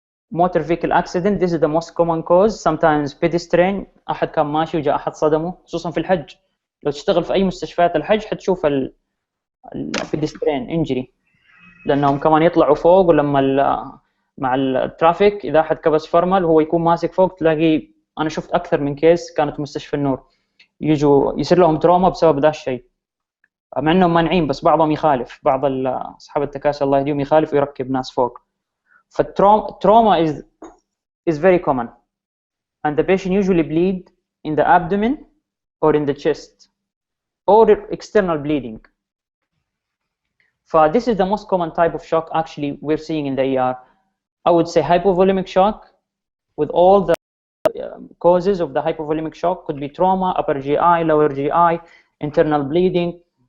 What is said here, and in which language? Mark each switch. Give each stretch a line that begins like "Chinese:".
English: Motor vehicle accident, this is the most common cause. Sometimes pedestrian،
Arabic: أحد كان ماشي وجاء أحد صدمه، خصوصا في الحج. لو تشتغل في أي مستشفيات الحج حتشوف البيدسترين انجري، لأنهم كمان يطلعوا فوق، ولما مع الترافيك إذا أحد كبس فرمل وهو يكون ماسك فوق تلاقي، أنا شفت أكثر من كيس كانت مستشفى النور يجوا يصير لهم تروما بسبب ذا الشيء، مع انهم مانعين بس بعضهم يخالف، بعض اصحاب التكاسل الله يهديهم يخالف ويركب ناس فوق.
English: فالتروما is very common and the patient usually bleed in the abdomen or in the chest or external bleeding. This is the most common type of shock actually we're seeing in the ER. I would say hypovolemic shock with all the causes of the hypovolemic shock could be trauma, upper GI, lower GI, internal bleeding.